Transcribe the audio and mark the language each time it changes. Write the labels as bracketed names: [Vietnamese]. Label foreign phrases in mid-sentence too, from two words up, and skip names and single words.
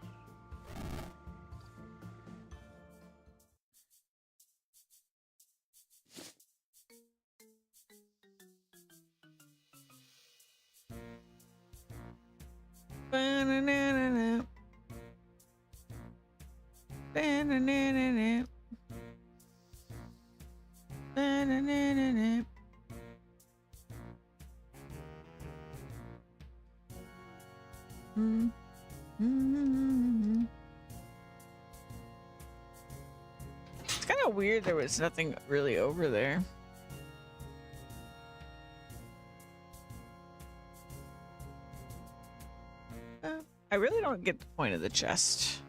[English] Ba-na-na-na-na. Ba-na-na-na-na. Ba-na-na-na-na. It's kind of weird there was nothing really over there. I really don't get the point of the chest.